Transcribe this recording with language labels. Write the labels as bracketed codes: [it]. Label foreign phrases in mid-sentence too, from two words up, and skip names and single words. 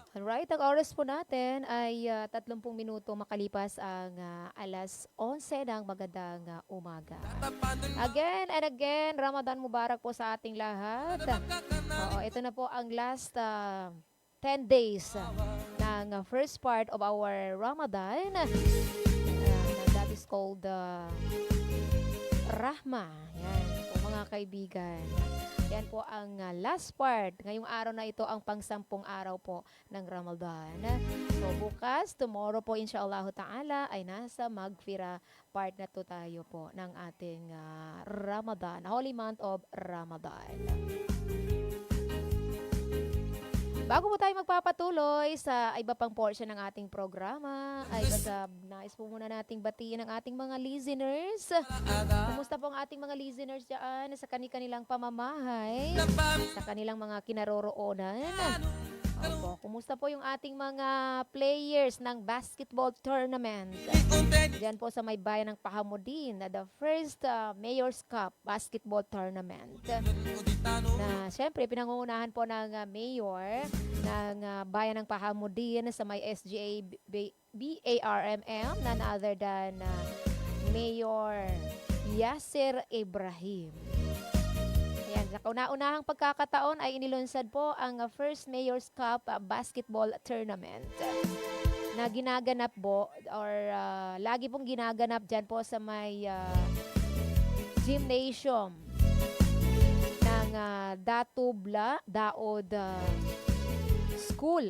[tl] Alright, ang oras po natin ay 30 minuto makalipas ang alas 11 ng magandang umaga. Tapanin [en] Again and again, [ar] رمضان مبارك [tl] po sa ating lahat. Oo, ito na po ang [en] last 10 days ng first part of our Ramadan. That is called Rahma. [tl] Yan po mga kaibigan. Yan po ang last part. Ngayong araw na ito ang pang-10 araw po ng Ramadan. So bukas, tomorrow po [ar] إن شاء الله تعالى [tl] ay nasa Magfira part na to tayo po ng ating Ramadan, [en] Holy Month of Ramadan. [tl] Bago po tayo magpapatuloy sa iba pang portion ng ating programa, ay nais po muna nating batiin ang ating mga listeners. Kumusta po ang ating mga listeners dyan sa kanilang pamamahay, sa kanilang mga kinaroroonan? Opo, kumusta po yung ating mga players ng [en] basketball tournament? [tl] Diyan po sa may bayan ng Pahamudin, [en] the first Mayor's Cup basketball tournament. [tl] Na syempre pinangungunahan po ng mayor ng bayan ng Pahamudin sa may SGA BARMM, [en] none other than Mayor Yasser Ibrahim. [tl] Ayan, sa kauna-unahang pagkakataon ay inilunsad po ang [en] first Mayor's Cup basketball tournament [tl] na ginaganap po or lagi pong ginaganap dyan po sa may gymnasium ng Daod School.